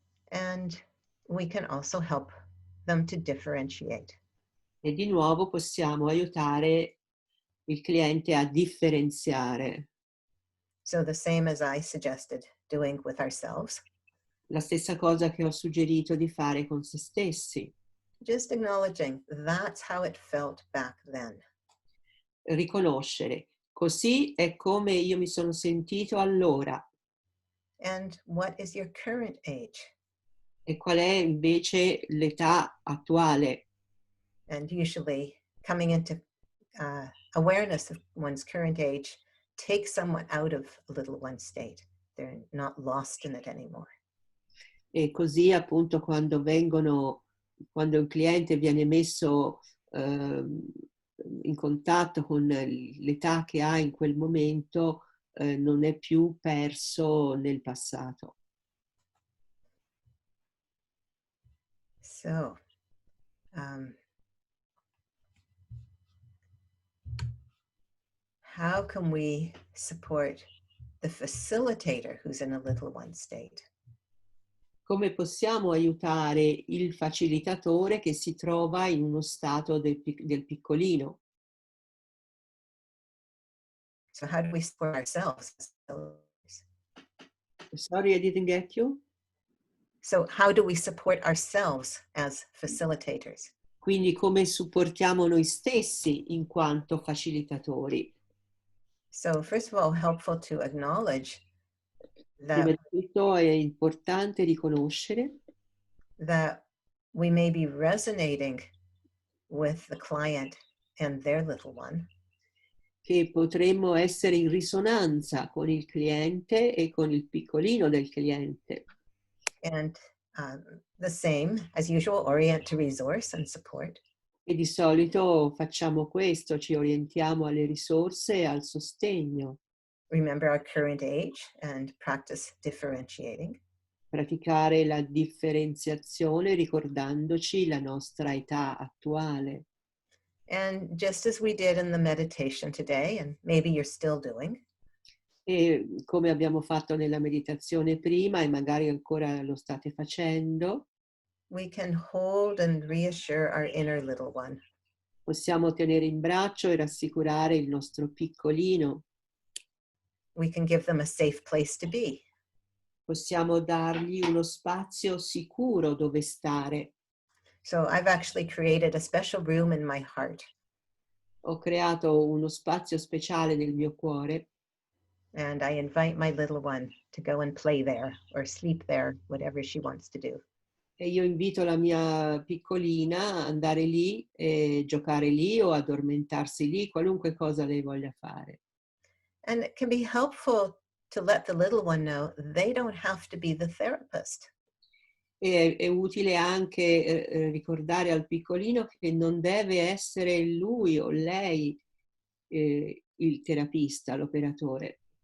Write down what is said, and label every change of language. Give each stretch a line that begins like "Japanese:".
English: And we can also help them to differentiate.
Italian: E di nuovo possiamo aiutare il cliente a differenziare.
English: So the same as I suggested doing with ourselves.
Italian: La stessa cosa che ho suggerito di fare con se stessi.
English: Just acknowledging that's how it felt back then.
Italian: Riconoscere. Così è come io mi sono sentito allora.
English: And what is your current age?
Italian: E qual è invece l'età attuale?
English: And usually coming into awareness of one's current age takes someone out of a little one state. They're not lost in it anymore.
Italian: E così appunto quando un cliente viene messo in contatto con l'età che ha in quel momento, non è più perso nel passato.
English: So, how can we support the facilitator who's in a little one state?
Italian: Come possiamo aiutare il facilitatore che si trova in uno stato del piccolino?
English: So how do we support ourselves? Sorry, I didn't get you. So how do we support ourselves as facilitators?
Italian: Quindi come supportiamo noi stessi in quanto facilitatori?
English: So first of all, helpful to acknowledge
Italian: Prima
English: that,
Italian: di tutto è importante riconoscere
English: that we may be resonating with the client and their little one.
Italian: che potremmo essere in risonanza con il cliente e con il piccolino del cliente.
English: And the same, as usual, orient to resource and support.
Italian: E di solito facciamo questo, ci orientiamo alle risorse e al sostegno.
English: Remember our current age and practice differentiating.
Italian: Praticare la differenziazione ricordandoci la nostra età attuale.
English: And just as we did in the meditation today, and maybe you're still doing,
Italian: E come abbiamo fatto nella meditazione prima e magari ancora lo state facendo,
English: we can hold and reassure our inner little one.
Italian: possiamo tenere in braccio e rassicurare il nostro piccolino.
English: We can give them a safe place to be.
Italian: Possiamo dargli uno spazio sicuro dove stare.
English: So I've actually created a special room in my heart.
Italian: Ho creato uno spazio speciale nel mio cuore
English: And I invite my little one to go and play there or sleep there, whatever she wants to do.
Italian: e io invito la mia piccolina ad andare lì e giocare lì o addormentarsi lì, qualunque cosa lei voglia fare.
English: And it can be helpful to let the little one know they don't have to be the therapist.
Italian: E è utile anche ricordare al piccolino che non deve essere lui o lei il terapista, l'operatore,